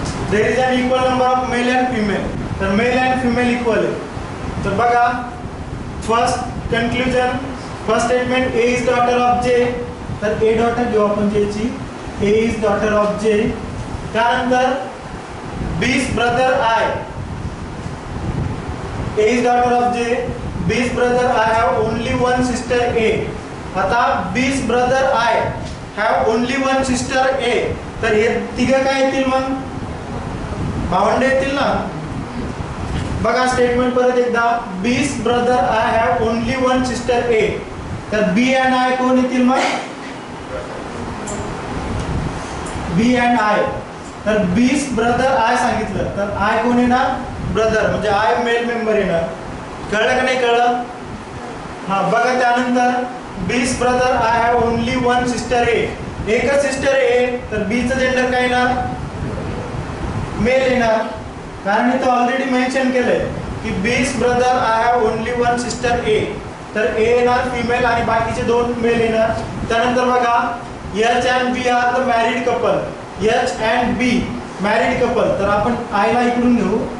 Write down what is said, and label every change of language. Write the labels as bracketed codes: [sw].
[en] There is an equal number of male and female. [mr] तर mail and female equal आहे. तर बघा, first conclusion, first statement, [en] A is daughter of J. [mr] तर ए daughter घेऊ आपण जेची. [en] A is daughter of J. [mr] त्यानंतर [en] B's brother I. A is daughter of J. B's brother I have only one sister A. आता B's brother I have only one sister A. [mr] तर हे तिघं काय येतील? मग भावंडे येतील ना. बघा स्टेटमेंट परत एकदा. [en] B's brother I have only one sister A. [mr] तर बी अँड आय कोण येतील? मग बी अँड आय. तर [en] B's brother I [mr] सांगितलं तर आय कोण येणार? ब्रदर, म्हणजे आय मेल मेंबर येणार. कळलं का नाही कळलं? हा बघा त्यानंतर [en] B's brother I have only one sister A. [mr] एकच सिस्टर ए तर बीचं जेंडर काय येणार? मेल येणार. कारण इथं ऑलरेडी मेन्शन केलंय की [en] B's brother I have only one sister A. [mr] तर ए येणार फिमेल आणि बाकीचे दोन मेल येणार. त्यानंतर बघा [en] H and B are the married couple. H and B married couple. [mr] तर आपण आयला इकडून घेऊ.